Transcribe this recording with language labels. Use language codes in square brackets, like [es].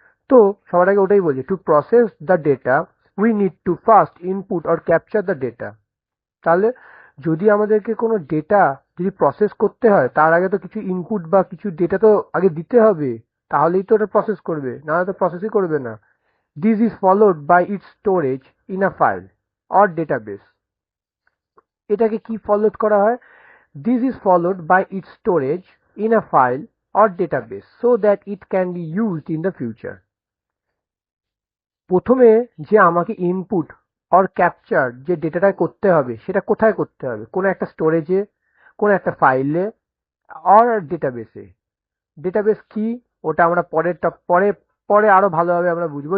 [bn] তো সবার আগে ওটাই বলছে, [en] To process the data we need to first input or capture the data. [bn] তাহলে যদি আমাদেরকে কোনো ডেটা যদি প্রসেস করতে হয় তার আগে তো কিছু ইনপুট বা কিছু ডেটা তো আগে দিতে হবে, তাহলেই তো ওটা প্রসেস করবে, না হলে তো প্রসেসই করবে না। [en] This is followed by its storage in a file or database. [bn] এটাকে কি ফলোড করা হয়? [en] This is followed by its storage in a file or database so that it can be used in the future. [bn] প্রথমে যে আমাকে input or capture যে ডেটাটা করতে হবে সেটা কোথায় করতে হবে? কোনো একটা স্টোরেজে, কোনো একটা ফাইলে, অর ডেটাবেসে। ডেটাবেস কি ওটা আমরা পরে পরে আরো ভালোভাবে আমরা বুঝবো।